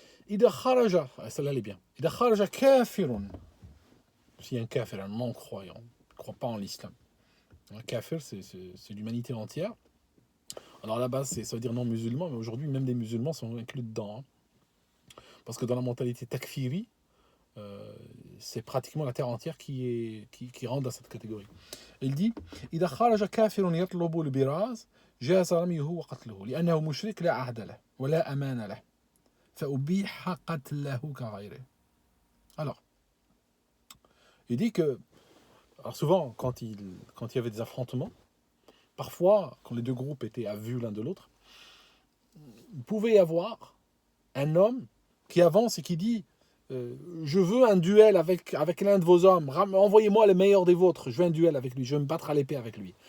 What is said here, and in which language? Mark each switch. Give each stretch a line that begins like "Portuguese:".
Arabic: إذا خرج,
French: celle-là elle est bien.
Arabic: إذا خرج كافر
French: si un kafir, un non-croyant, ne croit pas en l'islam, un kafir, c'est l'humanité entière. Alors là-bas, ça veut dire non-musulman, mais aujourd'hui, même des musulmans sont inclus dedans. Hein. Parce que dans la mentalité takfiri, euh, c'est pratiquement la terre entière qui rentre dans cette catégorie. Il dit
Arabic: إذا خرج كافر يطلب البراز جاز رميه وقتله لأنه مشرك لا عهد له ولا أمان له فأبيح قتله كغيره.
French: Alors, il dit que, alors souvent, quand il y avait des affrontements, parfois, quand les deux groupes étaient à vue l'un de l'autre, il pouvait y avoir un homme qui avance et qui dit je veux un duel avec l'un de vos hommes, envoyez-moi le meilleur des vôtres, je veux un duel avec lui, je veux me battre à l'épée avec lui.